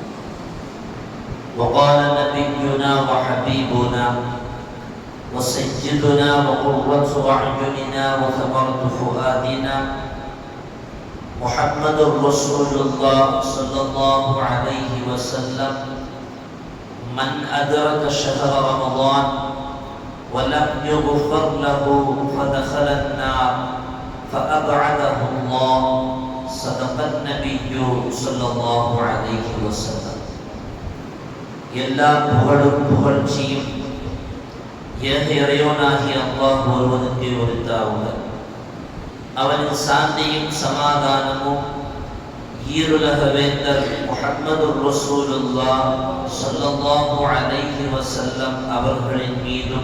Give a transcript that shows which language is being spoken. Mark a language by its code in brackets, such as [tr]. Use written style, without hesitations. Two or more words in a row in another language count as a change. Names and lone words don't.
[ar] وقال نبينا وحبيبنا وسيدنا وقرة أعيننا وثمرة فؤادنا محمد رسول الله صلى الله عليه وسلم: من أدرك شهر رمضان ولم يغفر له فدخل النار فأبعده الله. صدق النبي صلى الله عليه وسلم. [ta] எல்லா புகழும் புகழ்ச்சியும் ஏக இறைவனாகிய அல்லாஹ் ஒருவனுக்கே உரித்தாவுக. அவனின் சாந்தியும் சமாதானமும் ஈருலக வேந்தர் முஹம்மது [ar] رسول الله صلى الله عليه وسلم [ta] அவர்களின் மீதும்,